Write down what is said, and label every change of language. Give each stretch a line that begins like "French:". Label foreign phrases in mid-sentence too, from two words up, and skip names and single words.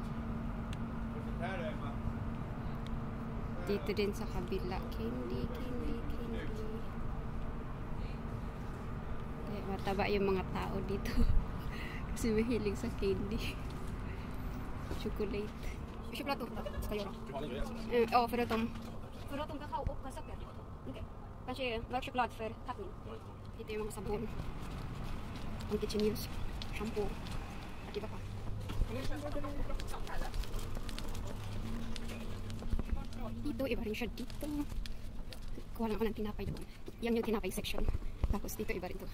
Filipino: Dito din sa kabila. Candy. Kaya mataba yung mga tao dito. Kasi mahilig sa candy. Chocolate. Chocolate kayo.
Swedish: Förutom kakao och socker. Okej. Kanske mörk choklad för kaffein.
Filipino: Dito yung mga sabon. Ang
English: kitchen use.
Filipino: Shampoo. At iba pa. Dito, iba rin siya dito. Kuha lang ako ng tinapay doon. Yan yung tinapay section. Tapos dito, iba rin to.